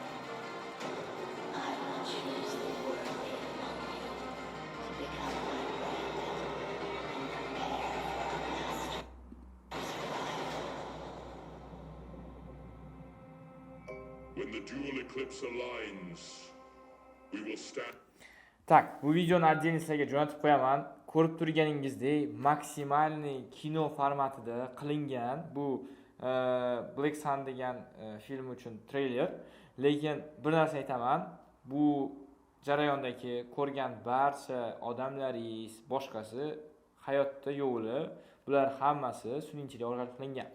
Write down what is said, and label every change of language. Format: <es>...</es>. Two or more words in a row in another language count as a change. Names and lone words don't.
<en>I will choose the worthy among you to become my brandon and prepare for our master's arrival. When the dual eclipse aligns, we will stand.</en> <uz>Tak, bu videoni</uz> <ru>отдельно</ru> <uz>sizlarga jo'natib qo'yaman. Ko'rib turganingizdek, maksimalniy kino formatida qilingan bu</uz> <en>Black Sun</en> <uz>degan film uchun treyler. Lekin bir narsa aytaman, bu jarayondagi ko'rgan barcha odamlaringiz, boshqasi hayotda yo'li, bular hammasi sun'iy orqali qilingan.</uz>